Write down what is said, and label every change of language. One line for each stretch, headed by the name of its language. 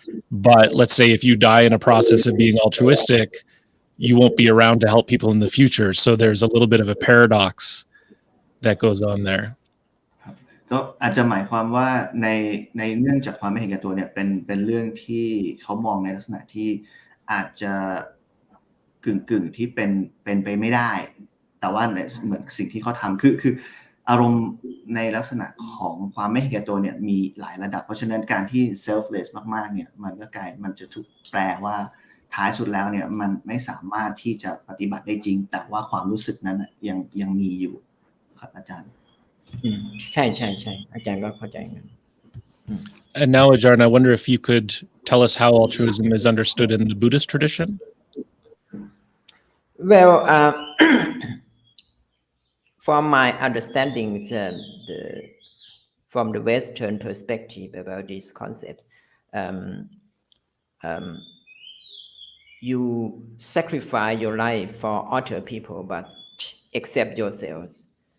English: But let's say if you die in a process of being altruistic, you won't be around to help people in the future. So there's a little bit of a paradox that goes on there.
Thai: ก็อาจจะหมายความว่าในเรื่องจากความไม่เห็นแก่ตัวเนี่ยเป็นเรื่องที่เขามองในลักษณะที่อาจจะกึ่งที่เป็นไปไม่ได้แต่ว่าเหมือนสิ่งที่เขาทำคืออารมณ์ในลักษณะของความไม่เห็นแก่ตัวเนี่ยมีหลายระดับเพราะฉะนั้นการที่ selfless มากๆเนี่ยมันจะถูกแปลว่าท้ายสุดแล้วเนี่ยมันไม่สามารถที่จะปฏิบัติได้จริงแต่ว่าความรู้สึกนั้นยังมีอยู่ครับอาจารย์ ใช่อาจารย์ก็เข้าใจงั้น
English: And now, Ajarn, I wonder if you could tell us how altruism is understood in the Buddhist tradition. Well, from my understanding, from the Western perspective about these concepts, you sacrifice your life for other people, but accept yourselves.